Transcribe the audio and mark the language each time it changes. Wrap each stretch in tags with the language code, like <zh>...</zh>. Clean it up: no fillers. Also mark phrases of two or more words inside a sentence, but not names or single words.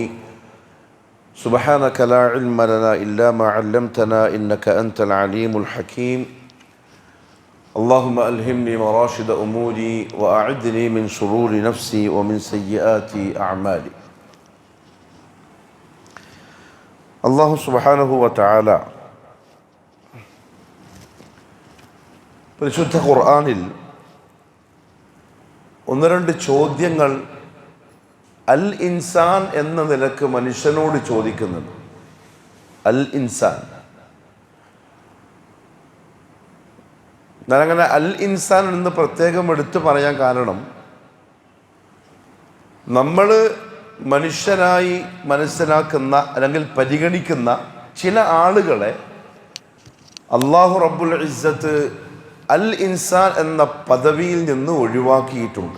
<ar>سبحانك لا علم لنا إلا ما علمتنا إنك أنت العليم الحكيم. اللهم ألهمني مراشد أموري وأعذني من شرور نفسي ومن سيئات أعمالي. الله سبحانه وتعالى</ar> <ml>പരിശുദ്ധ ഖുർആനിൽ ഒന്ന് രണ്ട് ചോദ്യങ്ങൾ</ml> <ar>الإنسان</ar> <ml>എന്ന നിലക്ക് മനുഷ്യനോട് ചോദിക്കുന്നുണ്ട്.</ml> <ar>الإنسان,</ar> <ml>ഞാനങ്ങനെ</ml> <ar>الإنسان</ar> <ml>എന്ന് പ്രത്യേകം എടുത്തു പറയാൻ കാരണം, നമ്മൾ മനുഷ്യനായി മനസ്സിലാക്കുന്ന അല്ലെങ്കിൽ പരിഗണിക്കുന്ന ചില ആളുകളെ</ml> <ar>الله رب العزة الإنسان</ar> <ml>എന്ന പദവിയിൽ നിന്ന് ഒഴിവാക്കിയിട്ടുണ്ട്.</ml>